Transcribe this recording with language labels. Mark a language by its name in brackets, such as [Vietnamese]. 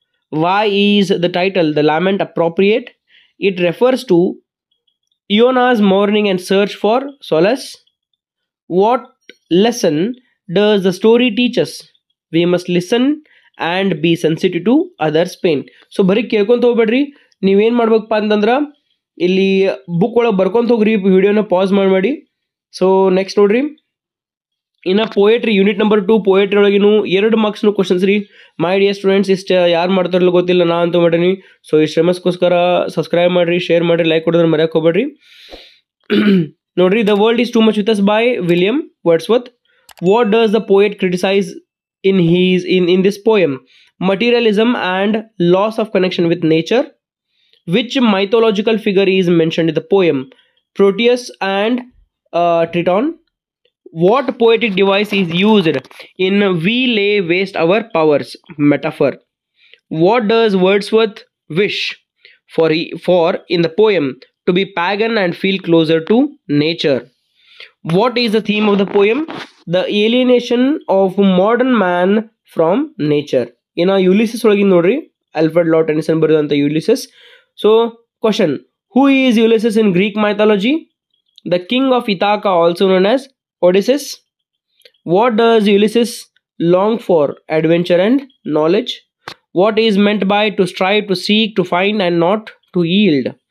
[English] Why is the title The Lament appropriate? It refers to Iona's mourning and search for solace. What lesson does the story teach us? We must listen and be sensitive to others' pain. [Kannada] So ಬರೀ ಕೇಳ್ಕೊಂತ ಹೋಗ್ಬೇಡ್ರಿ, ನೀವೇನು ಮಾಡ್ಬೇಕಪ್ಪ ಅಂತಂದ್ರೆ ಇಲ್ಲಿ book ಒಳಗೆ ಬರ್ಕೊಂತ ಹೋಗ್ರಿ, ವಿಡಿಯೋನ pass ಮಾಡಿ. ಸೊ ನೆಕ್ಸ್ಟ್ ನೋಡ್ರಿ, ಇನ್ನು poetry unit number 2 poetry ಒಳಗಿನೂ 2 ಮಾರ್ಕ್ಸ್ನು questions ರೀ. [English] my dear students, [Kannada] ಇಷ್ಟು ಯಾರು ಮಾಡ್ತಾರಲ್ಲ ಗೊತ್ತಿಲ್ಲ, ನಾ ಅಂತ ಮಾಡೀನಿ. ಸೊ ಈ ಶ್ರಮಸ್ಕೋಸ್ಕರ ಸಬ್ಸ್ಕ್ರೈಬ್ ಮಾಡಿರಿ, ಶೇರ್ ಮಾಡಿರಿ, ಲೈಕ್ ಕೊಡೋದ್ರ ಮರ್ಯಾಕೆ ಹೋಗ್ಬೇಡ್ರಿ. ನೋಡ್ರಿ, [English] The world is too much with us by William Wordsworth. What does the poet criticise in this poem? Materialism and loss of connection with nature. Which mythological figure is mentioned in the poem? Proteus and Triton. What poetic device is used in we lay waste our powers? Metaphor. What does Wordsworth wish for in the poem? To be pagan and feel closer to nature. What is the theme of the poem? The alienation of modern man from nature. In Ulysses [Kannada] ಒಳಗಿನ ನೋಡ್ರಿ, Alfred lord Tennyson ಬರೆದಂಥ ಯುಲಿಸಸ್. [English] So question, who is Ulysses in Greek mythology? The king of Ithaca, also known as Odysseus. What does Ulysses long for? Adventure and knowledge. What is meant by to strive, to seek, to find, and not to yield?